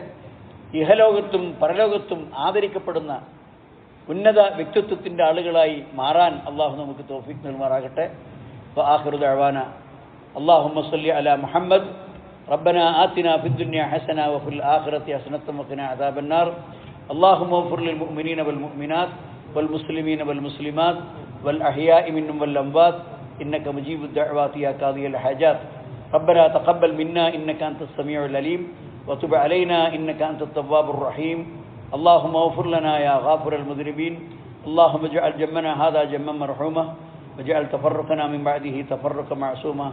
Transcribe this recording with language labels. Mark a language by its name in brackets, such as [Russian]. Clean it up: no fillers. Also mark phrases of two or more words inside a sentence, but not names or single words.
[Malayalam] ഇഹലോകത്തും പരലോകത്തും ആദരിക്കപ്പെടുന്ന ഉന്നത വ്യക്തിത്വത്തിൻ്റെ ആളുകളായി മാറാൻ അള്ളാഹു നമുക്ക് തൗഫീഖ് നൽകുമാറാകട്ടെ. [Arabic] وآخر دعوانا اللهم صل على محمد ربنا آتنا في الدنيا حسنة وفي الآخرة حسنة وقنا عذاب النار. اللهم اغفر للمؤمنين والمؤمنات والمسلمين والمسلمات والأحياء منهم والأموات إنك مجيب الدعوات يا قاضي الحاجات. ربنا تقبل منا إنك أنت السميع العليم وتب علينا إنك أنت التواب الرحيم. اللهم اغفر لنا يا غافر المذنبين. اللهم اجعل جمعنا هذا جمعا مرحوما واجعل تفرقنا من بعده تفرقا معصوما.